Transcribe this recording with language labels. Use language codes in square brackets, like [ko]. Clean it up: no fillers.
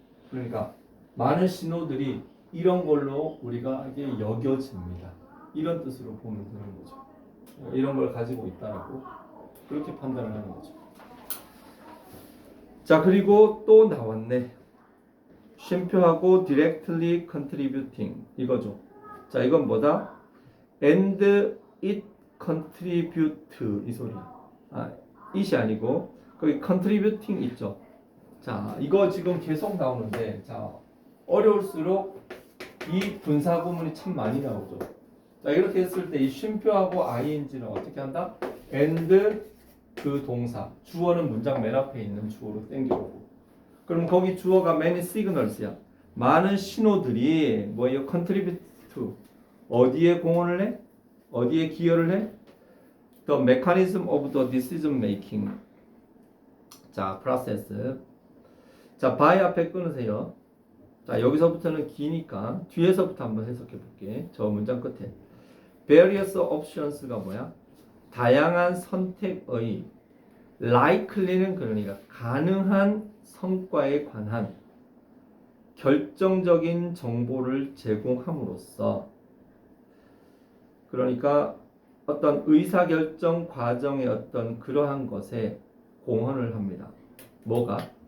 [ko] 그러니까 많은 신호들이 이런 걸로 우리가 이게 여겨집니다. 이런 뜻으로 보면 되는 거죠. 이런 걸 가지고 있다라고 그렇게 판단을 하는 거죠. 자, 그리고 또 나왔네. 쉼표하고 directly contributing 이거죠. 자, 이건 뭐다? [en] and it contribute [ko] 이 소리. it이 아니고 거기 contributing 있죠. 자, 이거 지금 계속 나오는데, 자, 어려울수록 이 분사 구문이 참 많이 나오죠. 자, 이렇게 했을 때 이 쉼표하고 ing는 어떻게 한다? and 그 동사, 주어는 문장 맨 앞에 있는 주어로 땡겨오고. 그럼 거기 주어가 many signals야. 많은 신호들이 뭐예요? contribute to. 어디에 공헌을 해? 어디에 기여를 해? [en] The mechanism of the decision making. [ko] 자, process. 자, by 앞에 끊으세요. 자, 여기서부터는 기니까 뒤에서부터 한번 해석해 볼게. 저 문장 끝에. various options가 뭐야? 다양한 선택의 likely는 그러니까 가능한 성과에 관한 결정적인 정보를 제공함으로써 그러니까 어떤 의사결정 과정의 어떤 그러한 것에 공헌을 합니다. 뭐가?